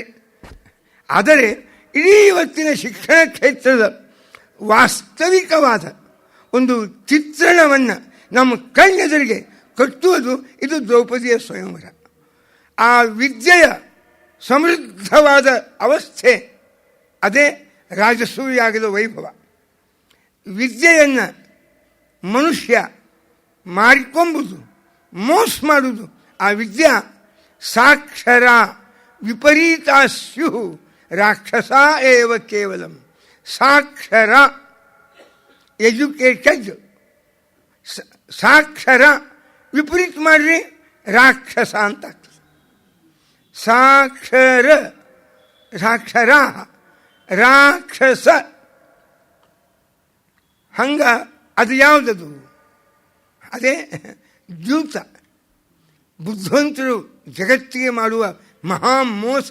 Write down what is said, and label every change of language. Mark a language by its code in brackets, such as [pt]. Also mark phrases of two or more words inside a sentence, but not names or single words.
[kn] ಆದರೆ ಇಡೀ ಇವತ್ತಿನ ಶಿಕ್ಷಣ ಕ್ಷೇತ್ರದ ವಾಸ್ತವಿಕವಾದ ಒಂದು ಚಿತ್ರಣವನ್ನು ನಮ್ಮ ಕಣ್ಣೆದುರಿಗೆ ಕಟ್ಟುವುದು ಇದು ದ್ರೌಪದಿಯ ಸ್ವಯಂವರ. ಆ ವಿದ್ಯೆಯ ಸಮೃದ್ಧವಾದ ಅವಸ್ಥೆ ಅದೇ ರಾಜಸೂಯಾಗದ ವೈಭವ. ವಿದ್ಯೆಯನ್ನು ಮನುಷ್ಯ ಮಾಡಿಕೊಂಬುದು, ಮೋಸ ಮಾಡುವುದು. [sa] ಆ ವಿದ್ಯಾ ಸಾಕ್ಷರ ವಿಪರೀತಾಸ್ಯು ರಾಕ್ಷಸ ಏವ ಕೇವಲಂ. [kn] ಸಾಕ್ಷರ ಎಜುಕೇಟೆಡ್, ಸಾಕ್ಷರ ವಿಪರೀತ ಮಾಡ್ರಿ ರಾಕ್ಷಸ ಅಂತ ಆಗ್ತದೆ. ಸಾಕ್ಷರ ರಾಕ್ಷಸ. ಹಂಗ ಅದು ಯಾವುದದು? ಅದೇ ದ್ಯೂತ. ಬುದ್ಧಿವಂತರು ಜಗತ್ತಿಗೆ ಮಾಡುವ ಮಹಾ ಮೋಸ.